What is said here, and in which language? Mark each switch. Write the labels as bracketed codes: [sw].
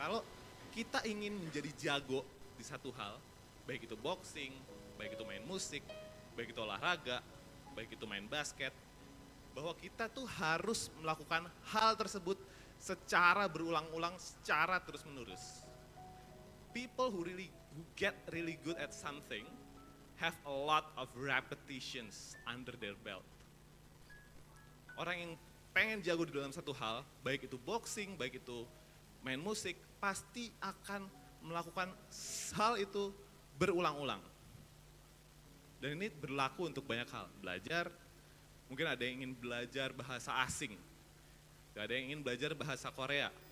[id] Kalau kita ingin menjadi jago di satu hal, baik itu boxing, baik itu main musik, baik itu olahraga, baik itu main basket, bahwa kita tuh harus melakukan hal tersebut secara berulang-ulang, secara terus-menerus. [en] People who get really good at something have a lot of repetitions under their belt. [id] Orang yang pengen jago di dalam satu hal, baik itu boxing, baik itu main musik, pasti akan melakukan hal itu berulang-ulang. Dan ini berlaku untuk banyak hal. Belajar, mungkin ada yang ingin belajar bahasa asing, ada yang ingin belajar bahasa Korea.